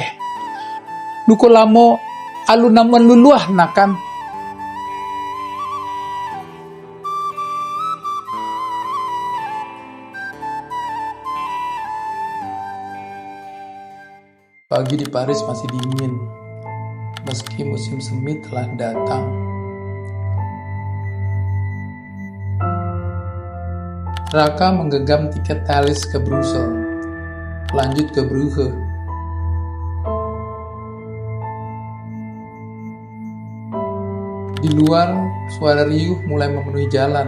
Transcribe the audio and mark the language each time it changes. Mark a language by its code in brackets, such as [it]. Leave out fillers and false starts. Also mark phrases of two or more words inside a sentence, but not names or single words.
[min] Luko lamo alun namun luluah nakan. [id] Pagi di Paris masih dingin, meski musim semi telah datang. Raka menggenggam tiket Thalys ke Brussels, lanjut ke Brugge. Di luar, suara riuh mulai memenuhi jalan.